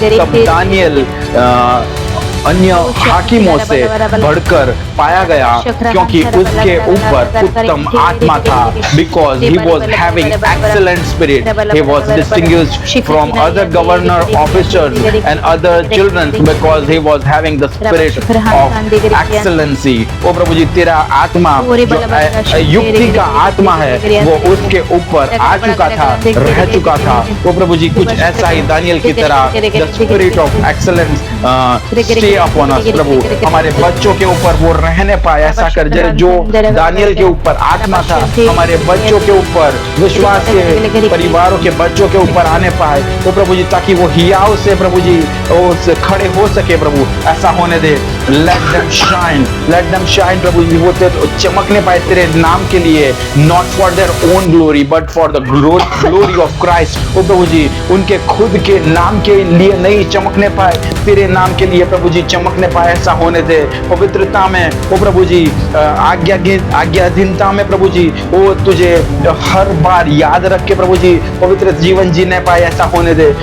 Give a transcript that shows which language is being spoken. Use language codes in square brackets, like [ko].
[hi] तब दानियल अन्य हाकिमों से बढ़कर पाया गया क्योंकि उसके ऊपर उत्तम आत्मा था। [en] Because he was having excellent spirit, he was distinguished from other governor officers and other children because he was having the spirit of excellency। [hi] ओ प्रभु जी तेरा आत्मा जो युक्ति का आत्मा है वो उसके ऊपर आ चुका था, रह चुका था। ओ प्रभु जी कुछ ऐसा ही दानियल की तरह [en] the spirit of excellence stay upon us [hi] प्रभु, हमारे बच्चों के ऊपर वो रहने पाए। ऐसा कर जो दानियल के ऊपर आत्मा था हमारे बच्चों के ऊपर, विश्वास के परिवारों के बच्चों के ऊपर आने पाए तो प्रभु जी, ताकि वो हियाव से प्रभु जी खड़े हो सके प्रभु, ऐसा होने दे। [en] let them shine [hi] प्रभु जी, वो चमकने पाए तेरे नाम के लिए, [en] not for their own glory but for the glory of Christ। [hi] ओ प्रभु जी उनके खुद के नाम के लिए नहीं चमकने पाए, तेरे नाम के लिए प्रभु जी चमकने पाए, ऐसा होने दे। पवित्रता में ओ प्रभु जी आज्ञाधीनता में प्रभु जी वो तुझे हर बार याद रख के प्रभु जी पवित्र जीवन जीने पाए, ऐसा होने दे।